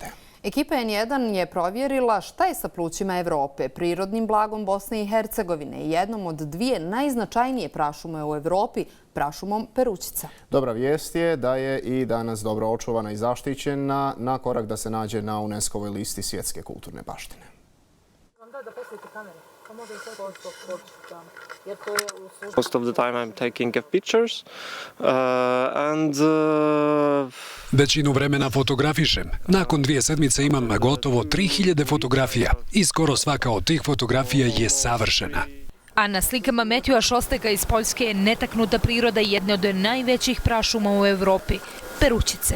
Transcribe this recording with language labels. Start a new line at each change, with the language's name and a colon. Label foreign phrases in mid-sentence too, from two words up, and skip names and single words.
Bosnian: Ekipa N1 je provjerila šta je sa plućima Evrope, prirodnim blagom Bosne i Hercegovine i jednom od dvije najznačajnije prašume u Evropi, prašumom Perućica. Dobra vijest je da je i danas dobro očuvana i zaštićena na korak da se nađe na UNESCO-voj listi svjetske kulturne baštine.
English: Most of the time I'm taking pictures and
Bosnian: Većinu vremena fotografišem. Nakon 2 sedmice imam gotovo 3000 fotografija i skoro svaka od tih fotografija je savršena. A na slikama Metjua Šosteka iz Poljske je netaknuta priroda jedne od najvećih prašuma u Evropi, Perućice.